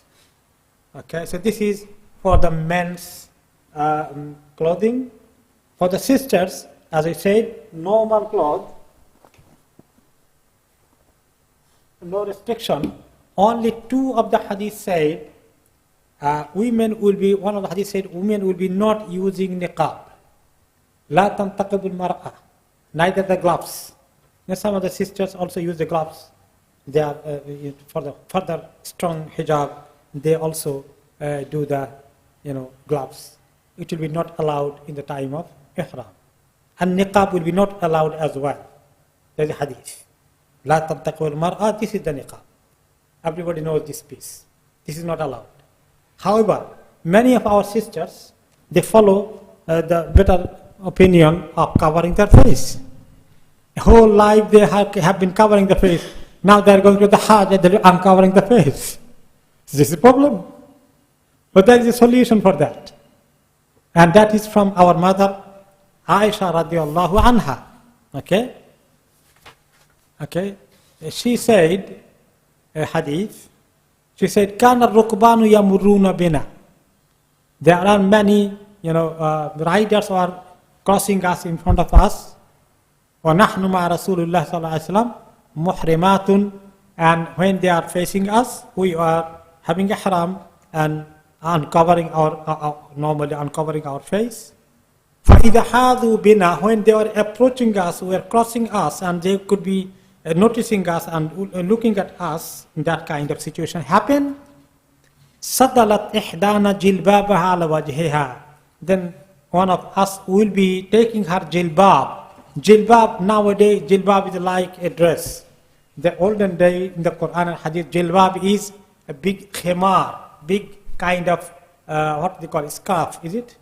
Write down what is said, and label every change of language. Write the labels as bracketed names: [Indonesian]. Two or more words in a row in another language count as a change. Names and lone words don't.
[English] Okay, so this is for the men's clothing. For the sisters, as I said, normal cloth, no restriction. Only two of the hadith said, women will be, one of the hadith said, women will be not using niqab. [Arabic] لا تنتقب المرأة. [English] Neither the gloves. Now some of the sisters also use the gloves. They are, for the further strong hijab, they also do the, gloves. It will be not allowed in the time of ihram. And niqab will be not allowed as well. There is a hadith. [Arabic] لا تنتقب المرأة, [English] this is the niqab. Everybody knows this piece. This is not allowed. However, many of our sisters, they follow the better opinion of covering their face. Whole life they have been covering the face. Now they are going to the Hajj and they are uncovering the face. This is a problem. But there is a solution for that. And that is from our mother, Aisha [Arabic] رضي الله عنها. [English] Okay? Okay? She said, a hadith, she said, [Arabic] "كان الركبان يمرون بنا." [English] There are many, riders are crossing us in front of us. [Arabic] ونحن مع رسول الله صلى الله عليه وسلم محرمات, [English] and when they are facing us, we are having a haram and uncovering normally uncovering our face. [Arabic] فَإِذَا حَاذُوا بِنَا, [English] when they are approaching us, we are crossing us, and they could be noticing us and looking at us, in that kind of situation happen. [Arabic] سدلت إحدانا جلبابها على وجهها. [English] Then one of us will be taking her jilbab. Jilbab, nowadays, jilbab is like a dress. The olden day in the Quran and Hadith, jilbab is a big khimar, big kind of, what do they call it, scarf, is it?